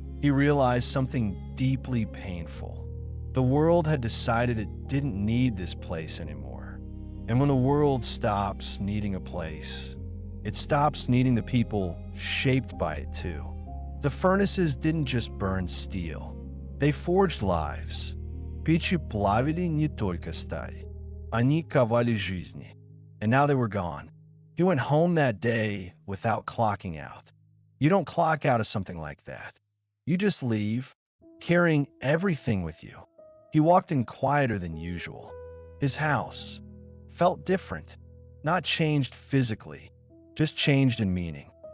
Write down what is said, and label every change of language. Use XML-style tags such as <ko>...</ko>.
<en>He realized something deeply painful. The world had decided it didn't need this place anymore. And when the world stops needing a place, it stops needing the people shaped by it too. The furnaces didn't just burn steel. They forged lives.</en> <ru>Печи плавили не только сталь. Они ковали жизни.</ru> <en>And now they were gone. He went home that day without clocking out. You don't clock out of something like that. You just leave, carrying everything with you. He walked in quieter than usual. His house felt different, not changed physically, just changed in meaning.</en>